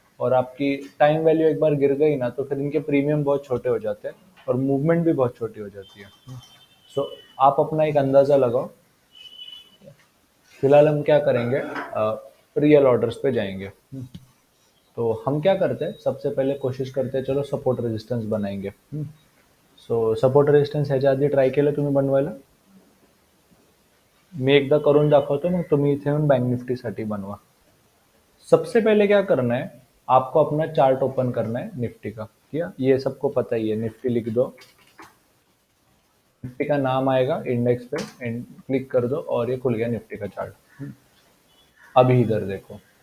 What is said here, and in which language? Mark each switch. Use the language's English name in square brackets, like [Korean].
[Hindi] और आपकी time value एक बार गिर गई ना तो फिर इनके प्रीमियम बहुत छोटे हो जाते हैं और मूवमेंट भी बहुत छोटी हो जाती है। सो आप अपना एक अंदाज़ा लगाओ। फिलहाल हम क्या करेंगे, रियल ऑर्डर्स पे जाएंगे। तो हम क्या करते हैं, सबसे पहले कोशिश करते हैं चलो सपोर्ट रेजिस्टन्स बनाएंगे। [Marathi] सो सपोर्ट रेजिस्टन्स ह्याच्या आधी ट्राय केलं तुम्ही बनवायला? मी एकदा करून दाखवतो, मग तुम्ही इथे येऊन बँक निफ्टीसाठी बनवा। [Hindi] सबसे पहले क्या करना है, आपको अपना चार्ट ओपन करना है निफ्टी का। किया? ये सबको पता ही है, निफ्टी लिख दो, निफ्टी का नाम आएगा इंडेक्स पे, क्लिक कर दो और ये खुल गया निफ्टी का चार्ट। अभी इधर देखो,